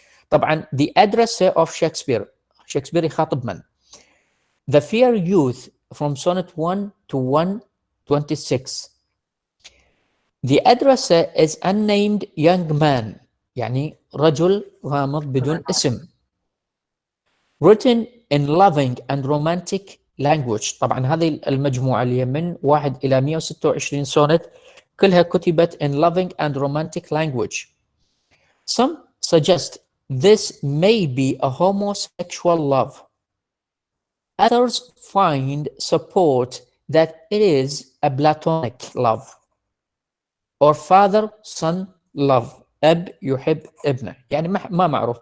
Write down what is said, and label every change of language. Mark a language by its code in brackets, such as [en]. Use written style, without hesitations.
[en] طبعا the address of Shakespeare [ar] يخاطب من؟ [en] The fair youth from sonnet 1 to 126. The address is unnamed young man [ar] يعني رجل غامض بدون اسم. [en] written in loving and romantic language. [ar] طبعا هذه المجموعة اللي هي من 1 إلى 126 سونت كلها كتبت [en] in loving and romantic language. Some suggest this may be a homosexual love. Others find support that it is a platonic love or father-son love. [ar] أب يحب ابنه. يعني ما معروف.